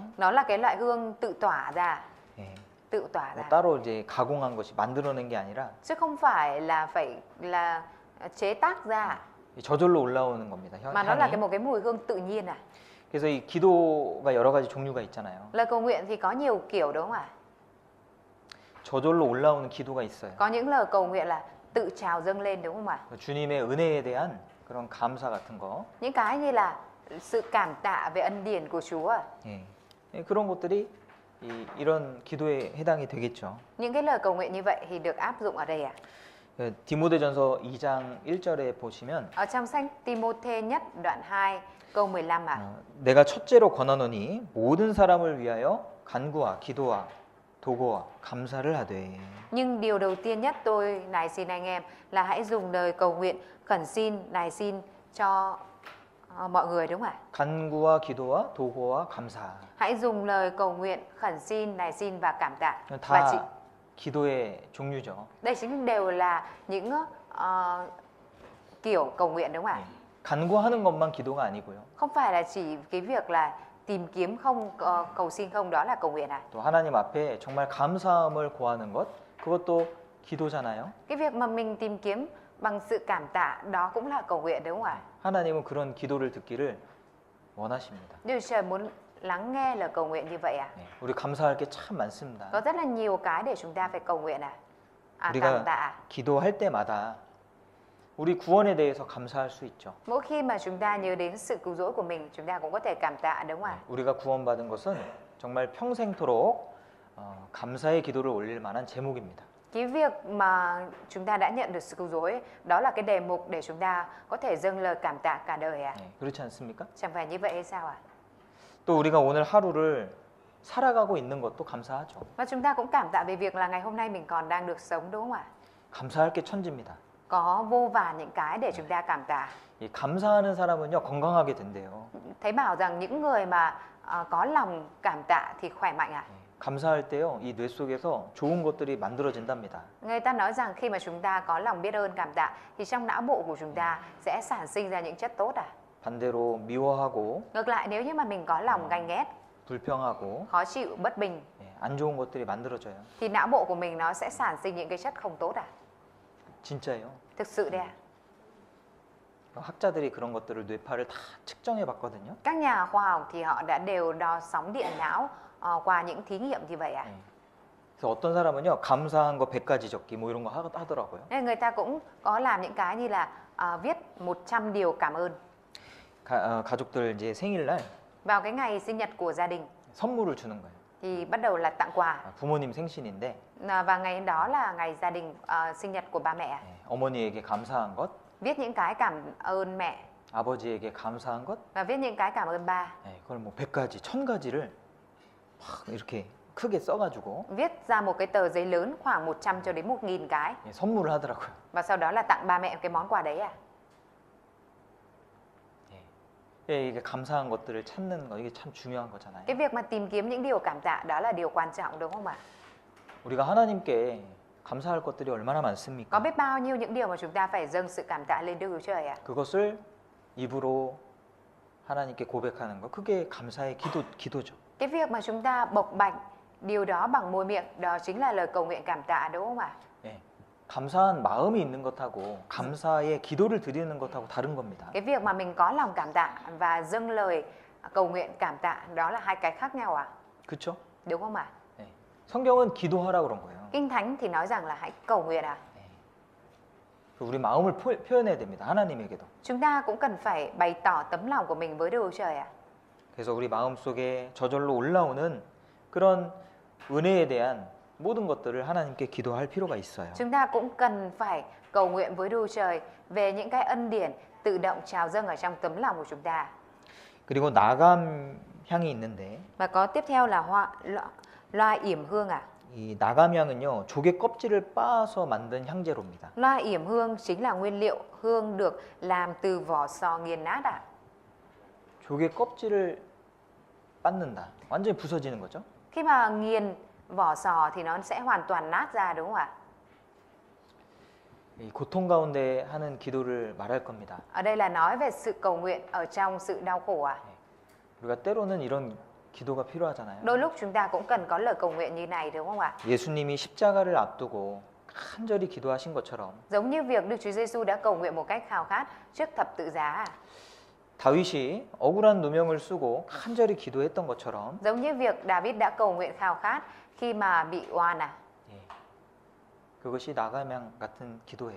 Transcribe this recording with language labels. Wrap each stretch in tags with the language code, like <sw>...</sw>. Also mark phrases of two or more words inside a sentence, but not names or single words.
<vi>Nó là cái loại hương tự tỏa ra,</vi> <ko>예,</ko> <vi>tự tỏa</vi> <ko>뭐</ko> <vi>ra.</vi> <ko>따로 이제 가공한 것이 만들어낸 게 아니라</ko> <vi>Chứ không phải là phải là chế tác ra</vi> <ko>저절로 올라오는 겁니다.</ko> <vi>mà nó là</vi> <ko>향이.</ko> <vi>một cái mùi hương tự nhiên</vi> <ko>그래서 이 기도가 여러 가지 종류가 있잖아요.</ko> <vi>Lời cầu nguyện thì có nhiều kiểu đúng không ạ?</vi> <ko>저절로 올라오는 기도가 있어요.</ko> <vi>Có những lời cầu nguyện là tự trào dâng lên đúng không ạ?</vi> <ko>주님의 은혜에 대한 그런 감사 같은 거.</ko> <vi>Những cái như là sự cảm tạ về ân điển của Chúa.</vi> <ko>예. 예, 그런 것들이 이런 기도에 해당이 되겠죠.</ko> <vi>Những cái lời cầu nguyện như vậy thì được áp dụng ở đây</vi> <ko>예, 디모데전서 2장 1절에 보시면</ko> <vi>Ở trong sách Ti-mô-thê nhất đoạn 2 câu 15</vi> <ko>내가 첫째로 권하노니 모든 사람을 위하여 간구와 기도와 도고와 감사를 하되.</ko> <vi>Nhưng điều đầu tiên nhất tôi nài xin anh em là hãy dùng lời cầu nguyện, khẩn xin, nài xin cho mọi người đúng không ạ?</vi> <ko>간구와 기도와 도고와 감사.</ko> <vi>Hãy dùng lời cầu nguyện, khẩn xin, nài xin và cảm tạ. Và</vi> <ko>다 기도의 종류죠.</ko> <vi>đây chính đều là những kiểu cầu nguyện đúng không ạ?</vi> <ko>간구하는 것만 기도가 아니고요.</ko> <vi>Không phải là chỉ cái việc là tìm kiếm không, cầu xin không, đó là cầu nguyện</vi> <ko>또 하나님 앞에 정말 감사함을 고하는 것, 그것도 기도잖아요.</ko> <vi>Cái việc mà mình tìm kiếm bằng sự cảm tạ đó cũng là cầu nguyện đúng không ạ?</vi> <ko>하나님은 그런 기도를 듣기를 원하십니다.</ko> <vi>Đức Chúa Trời muốn lắng nghe lời cầu nguyện như vậy à?</vi> <ko>네, 우리 감사할 게 참 많습니다.</ko> <vi>Có rất là nhiều cái để chúng ta phải cầu nguyện à? Cảm</vi> <ko>우리가</ko> <vi>tạ.</vi> <ko>기도할 때마다 우리 구원에 대해서 감사할 수 있죠.</ko> <vi>Mỗi khi mà chúng ta nhớ đến sự cứu rỗi của mình, chúng ta cũng có thể cảm tạ đúng không ạ?</vi> <ko>우리가 구원받은 것은 정말 평생토록 감사의 기도를 올릴 만한 제목입니다.</ko> <vi>Cái việc mà chúng ta đã nhận được sự cứu rỗi, đó là cái đề mục để chúng ta có thể dâng lời cảm tạ cả đời à?</vi> <ko>네, 그렇지 않습니까?</ko> <vi>Chẳng phải như vậy hay sao ạ?</vi> <ko>또 우리가 오늘 하루를 살아가고 있는 것도 감사하죠.</ko> <vi>Và chúng ta cũng cảm tạ về việc là ngày hôm nay mình còn đang được sống đúng không ạ?</vi> <ko>감사할 게 천지입니다.</ko> <vi>Có vô vàn những cái để chúng ta cảm tạ.</vi> <ko>이 감사하는 사람은요 건강하게 된대요.</ko> <vi>Thấy bảo rằng những người mà có lòng cảm tạ thì khỏe mạnh ạ.</vi> <ko>감사할 때요 이 뇌 속에서 좋은 것들이 만들어진답니다.</ko> <vi>Người ta nói rằng khi mà chúng ta có lòng biết ơn cảm tạ thì trong não bộ của chúng ta sẽ sản sinh ra những chất tốt à.</vi> <ko>반대로 미워하고</ko> <vi>Ngược lại nếu như mà mình có lòng ganh ghét,</vi> <ko>불평하고</ko> <vi>khó chịu, bất bình</vi> <ko>안 좋은 것들이 만들어져요.</ko> <vi>thì não bộ của mình nó sẽ sản sinh những cái chất không tốt à.</vi> <ko>진짜예요.</ko> <vi>Thực sự đấy à.</vi> <ko>학자들이 그런 것들을 뇌파를 다 측정해 봤거든요.</ko> <vi>Các nhà khoa học thì họ đã đều đo sóng điện não qua những thí nghiệm như vậy à.</vi> <ko>그래서 어떤 사람은요 감사한 거 100가지 적기 뭐 이런 거 하더라고요.</ko> <vi>Nên người ta cũng có làm những cái như là viết 100 điều cảm ơn.</vi> <ko>가족들 이제 생일날</ko> <vi>Vào cái ngày sinh nhật của gia đình</vi> <ko>선물을 주는 거예요.</ko> <vi>thì bắt đầu là tặng quà.</vi> <ko>부모님 생신인데</ko> <vi>Và ngày đó là ngày gia đình sinh nhật của ba mẹ.</vi> <ko>어머니에게 감사한 것,</ko> <vi>Viết những cái cảm ơn mẹ</vi> <ko>아버지에게 감사한 것,</ko> <vi>và viết những cái cảm ơn ba.</vi> <ko>그걸 뭐 100가지, 1000가지를 막 이렇게 크게 써가지고</ko> <vi>Viết ra một cái tờ giấy lớn khoảng 100 cho đến 1000 cái</vi> <ko>선물을 하더라고요.</ko> <vi>và sau đó là tặng ba mẹ cái món quà đấy à.</vi> <ko>이게 감사한 것들을 찾는 거 이게 참 중요한 거잖아요.</ko> <vi>Cái việc mà tìm kiếm những điều cảm tạ đó là điều quan trọng đúng không ạ?</vi> <ko>우리가 하나님께 감사할 것들이 얼마나</ko> <vi>Có</vi> <ko>많습니까?</ko> <vi>biết bao nhiêu những điều mà chúng ta phải dâng sự cảm tạ lên Đức Chúa Trời ạ.</vi> <ko>그것을 입으로 하나님께 고백하는 거 그게 감사의 기도죠.</ko> <vi>Cái việc mà chúng ta bộc bạch điều đó bằng môi miệng đó chính là lời cầu nguyện cảm tạ đúng không ạ?</vi> <ko>예, 감사한 마음이 있는 것하고 감사의 기도를 드리는 것하고 다른 겁니다.</ko> <vi>Cái việc mà mình có lòng cảm tạ và dâng lời cầu nguyện cảm tạ đó là hai cái khác nhau à?</vi> <ko>그렇죠?</ko> <vi>Đúng không ạ?</vi> <ko>예. 성경은 기도하라 그런 거예요.</ko> <vi>Kinh Thánh thì nói rằng là hãy cầu nguyện à?</vi> <ko>우리 마음을 표현해야 됩니다. 하나님에게도.</ko> <vi>Chúng ta cũng cần phải bày tỏ tấm lòng của mình với Đức Chúa Trời à?</vi> <ko>그래서 우리 마음속에 저절로 올라오는 그런 은혜에 대한 모든 것들을 하나님께 기도할 필요가 있어요.</ko> <vi>Chúng ta cũng cần phải cầu nguyện với Đức Chúa Trời về những cái ân điển tự động trào dâng ở trong tấm lòng của chúng ta.</vi> <ko>그리고 나감 향이 있는데</ko> <vi>Và có tiếp theo là loa yểm hương à?</vi> <ko>이 나감향은요 조개 껍질을 빻아서 만든 향재로입니다.</ko> <vi>Loa yểm hương chính là nguyên liệu hương được làm từ vỏ sò nghiền nát à?</vi> <ko>조개 껍질을 빻는다. 완전히 부서지는 거죠.</ko> <vi>Khi mà nghiền vỏ sò thì nó sẽ hoàn toàn nát ra đúng không ạ?</vi> <ko>이 고통 가운데 하는 기도를 말할 겁니다.</ko> <vi>Ở đây là nói về sự cầu nguyện ở trong sự đau khổ à?</vi> <ko>우리가 때로는 이런 기도가 필요하잖아요.</ko> <vi>Đôi lúc chúng ta cũng cần có lời cầu nguyện như này đúng không ạ?</vi> <ko>예수님이 십자가를 앞두고 간절히 기도하신 것처럼</ko> <vi>Giống như việc Đức Chúa Giêsu đã cầu nguyện một cách khao khát trước thập tự giá à?</vi> <ko>다윗이 억울한 누명을 쓰고 간절히 기도했던 것처럼</ko> <vi>Giống như việc David đã cầu nguyện khao khát khi mà bị oan à?</vi> <ko>그것이 나감향 같은 기도예요.</ko>